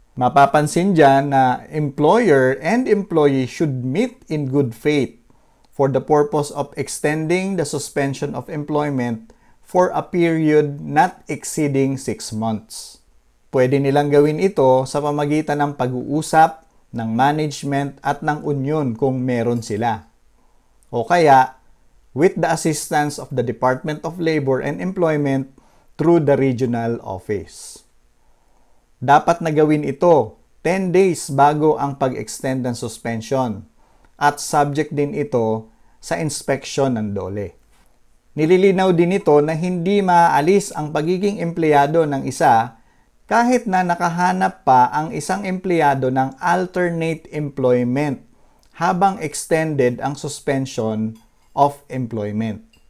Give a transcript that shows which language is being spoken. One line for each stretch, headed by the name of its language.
Filipino: Mapapansin dyan na
English: employer and employee should meet in good faith for the purpose of extending the suspension of employment for a period not exceeding 6 months.
Filipino: Pwede nilang gawin ito sa pamagitan ng pag-uusap, ng management at ng union kung meron sila. O kaya,
English: with the assistance of the Department of Labor and Employment through the regional office.
Filipino: Dapat na gawin ito 10 days bago ang pag-extend ng suspension at subject din ito sa inspection ng DOLE. Nililinaw din ito na hindi maaalis ang pagiging empleyado ng isa kahit na nakahanap pa ang isang empleyado ng
English: alternate employment
Filipino: habang extended ang
English: suspension of employment.